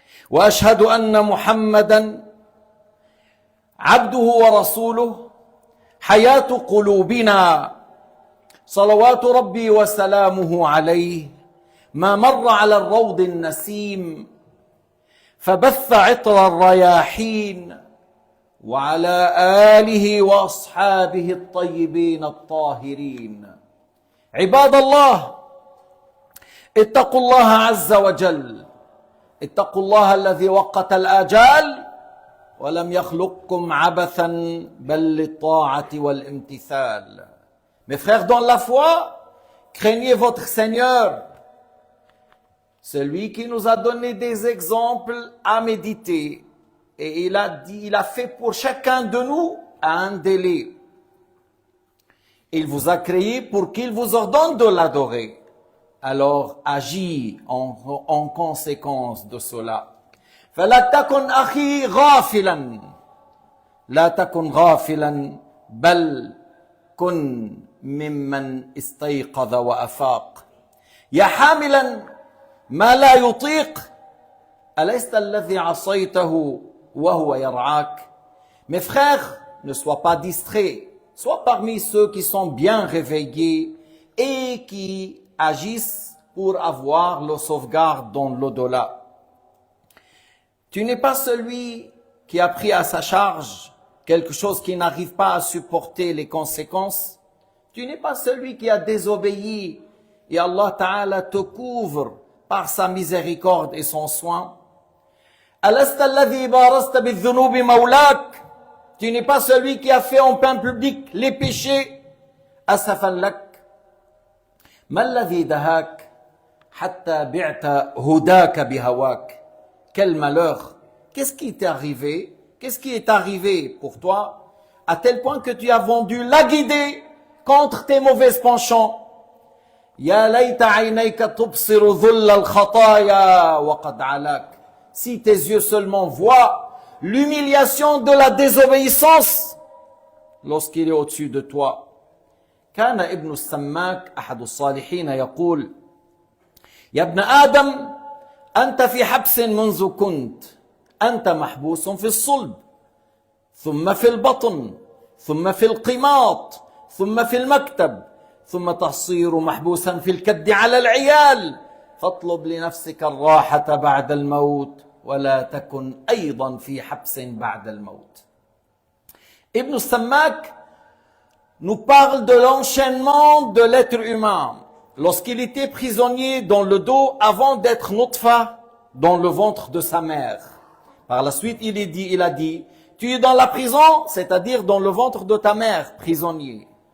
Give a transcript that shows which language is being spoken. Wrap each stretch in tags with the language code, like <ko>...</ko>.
<ar>وأشهد أن محمدًا عبده ورسوله، حياة قلوبنا، صلوات ربي وسلامه عليه، ما مر على الروض النسيم فبث عطر الرياحين، وعلى آله وأصحابه الطيبين الطاهرين. عباد الله، اتقوا الله عز وجل، اتقوا الله الذي وقت الآجال ولم يخلقكم عبثا بل للطاعة والامتثال.</ar> <fr>Mes frères dans la foi, craignez votre Seigneur, celui qui nous a donné des exemples à méditer. Et il a dit, il a fait pour chacun de nous un délai. Il vous a créé pour qu'il vous ordonne de l'adorer. Alors agis en conséquence de cela.</fr> <ar>فلا تكن أخي غافلا، لا تكن غافلا بل كن ممن استيقظ وأفاق. يا حاملا ما لا يطيق، أليست الذي عصيته وهو يرعاك.</ar> <fr>Mes frères, ne sois pas distrait, sois parmi ceux qui sont bien réveillés et qui agissent pour avoir le sauvegarde dans l'au-delà. Tu n'es pas celui qui a pris à sa charge quelque chose qui n'arrive pas à supporter les conséquences. Tu n'es pas celui qui a désobéi et Allah Ta'ala te couvre par sa miséricorde et son soin.</fr> <ar>ألست الذي بارزت بالذنوب مولاك.</ar> <fr>Tu n'es pas celui qui a fait en plein public les péchés.</fr> <ar>أسفا لك. ما الذي دهاك حتى بعت هداك بهواك.</ar> <fr>Quel malheur. Qu'est-ce qui t'est arrivé? Qu'est-ce qui est arrivé pour toi à tel point que tu as vendu la guidée contre tes mauvais penchants.</fr> <ar>يا ليت عينيك تبصر ذل الخطايا وقد علاك.</ar> <fr>Si tes yeux seulement voient l'humiliation de la désobéissance lorsqu'il est au-dessus de toi.</fr> <ar>كان ابن السماك أحد الصالحين يقول: يا ابن آدم أنت في حبس منذ كنت، أنت محبوس في الصلب، ثم في البطن، ثم في القماط، ثم في المكتب، ثم تصير محبوسا في الكد على العيال، فاطلب لنفسك الراحة بعد الموت ولا تكن أيضا في حبس بعد الموت.</ar> <fr>Ibn al-Sammak nous parle de l'enchaînement de l'être humain lorsqu'il était prisonnier dans le dos avant d'être nutfa dans le ventre de sa mère. Par la suite, il a dit, tu es dans la prison, c'est-à-dire dans le ventre de ta mère, prisonnier.</fr>